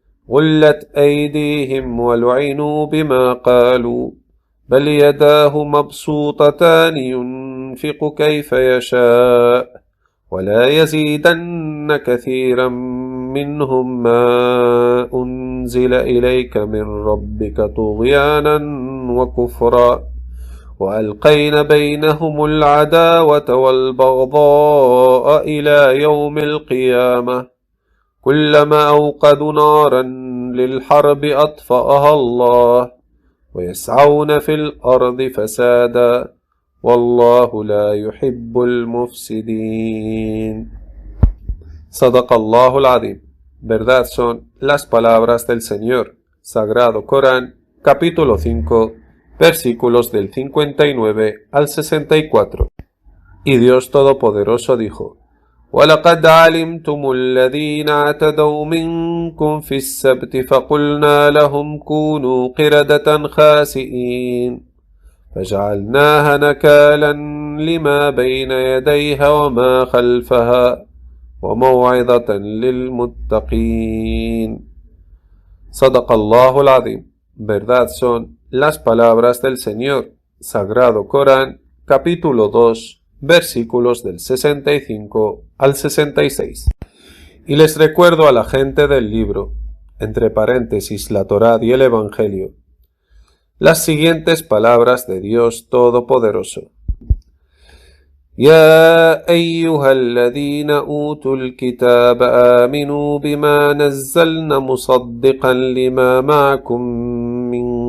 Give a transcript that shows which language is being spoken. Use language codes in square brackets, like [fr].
[ar] غلت أيديهم ولعنوا بما قالوا بل يداه مبسوطتان ينفق كيف يشاء ولا يزيدن كثيرا منهم ما أنزل إليك من ربك طغيانا وكفرا وألقين بينهم العداوة والبغضاء إلى يوم القيامة كلما أوقدوا نارا للحرب أطفأها الله ويسعون في الأرض فسادا والله لا يحب المفسدين. صدق الله العظيم. [es] Verdad son las palabras del Señor. Sagrado Corán, capítulo 5, versículos del 59 al 64. Y Dios Todopoderoso dijo, [ar] وَلَقَدْ عَلِمْتُمُ الَّذِينَ اعْتَدَوْا مِنْكُمْ فِي السَّبْتِ فَقُلْنَا لَهُمْ كُونُوا قِرَدَةً خَاسِئِينَ فَجَعَلْنَاهَا نَكَالًا لِمَا بَيْنَ يَدَيْهَا وَمَا خَلْفَهَا وَمَوْعِظَةً لِلْمُتَّقِينَ. صدق الله العظيم. [es] Verdad son las palabras del Señor, Sagrado Corán, capítulo 2, versículos del 65 al 66. Y les recuerdo a la gente del libro, entre paréntesis la Torá y el Evangelio, las siguientes palabras de Dios Todopoderoso. [ar] يا أيها الذين أوتوا الكتاب آمنوا بما نزلنا مصدقا لما معكم من